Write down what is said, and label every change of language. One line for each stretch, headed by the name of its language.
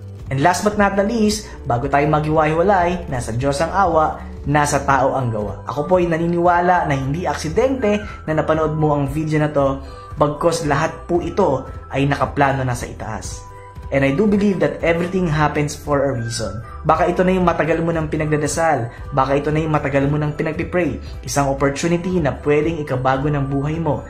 English: And last but not the least,
Filipino: bago tayo maghiwa-hiwalay, nasa Diyos ang awa, nasa tao ang gawa. Ako po ay naniniwala na hindi aksidente na napanood mo ang video na to, bagkos lahat po ito ay nakaplano na sa itaas.
English: And I do believe that everything happens for a reason.
Filipino: Baka ito na yung matagal mo ng pinagdadasal. Baka ito na yung matagal mo ng pinagpipray. Isang opportunity na pwedeng ikabago ng buhay mo.